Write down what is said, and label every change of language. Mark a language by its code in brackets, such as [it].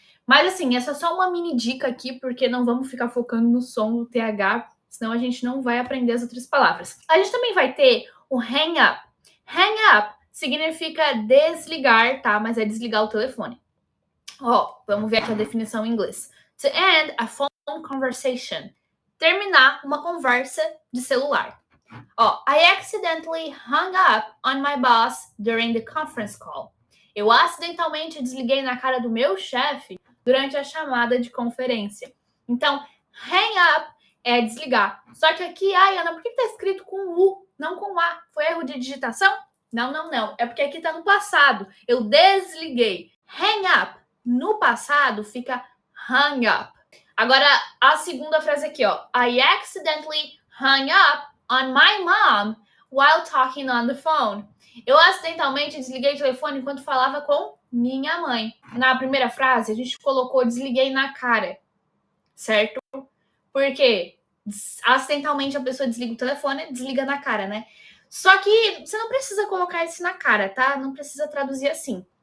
[pt] Mas assim, essa é só uma mini dica aqui, porque não vamos ficar focando no som do TH, senão a gente não vai aprender as outras palavras. A gente também vai ter o hang up. Hang up significa desligar, tá? Mas é desligar o telefone. Ó, vamos ver aqui a definição em inglês. [en] To end a phone conversation. [pt] Terminar uma conversa de celular. [en] Ó, I accidentally hung up on my boss during the conference call. [pt] Eu acidentalmente desliguei na cara do meu chefe durante a chamada de conferência. Então, hang up é desligar. Só que aqui, ai, Ana, por que tá escrito com U, não com A? Foi erro de digitação? Não. É porque aqui tá no passado. Eu desliguei. Hang up no passado fica hung up. Agora, a segunda frase aqui, ó. [en] I accidentally hung up on my mom while talking on the phone. [pt] Eu acidentalmente desliguei o telefone enquanto falava com minha mãe. Na primeira frase, a gente colocou desliguei na cara, certo? Porque acidentalmente a pessoa desliga o telefone, desliga na cara, né? Só que você não precisa colocar isso na cara, tá? Não precisa traduzir assim.